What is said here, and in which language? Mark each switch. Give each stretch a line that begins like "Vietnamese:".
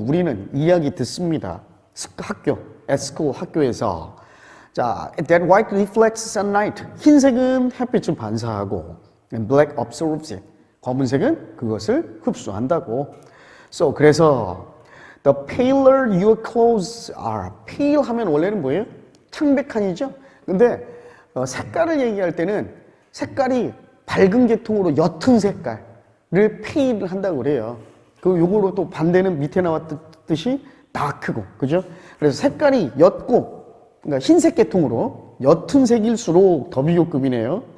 Korean: 우리는 이야기 듣습니다. 학교,
English: at school,
Korean: 학교에서.
English: 자, that white reflects sunlight.
Korean: 흰색은 햇빛을 반사하고,
English: and black absorbs it.
Korean: 검은색은 그것을 흡수한다고.
English: So, 그래서 the paler your clothes are.
Korean: pale 하면 원래는 뭐예요? 창백한이죠. 근데 색깔을 얘기할 때는 색깔이 밝은 계통으로 옅은 색깔을 pale을 한다고 그래요. 그 요거로 또 반대는 밑에 나왔듯이 dark고, 그죠? 그래서 색깔이 옅고, 그러니까 흰색 계통으로 옅은 색일수록 더 비교급이네요.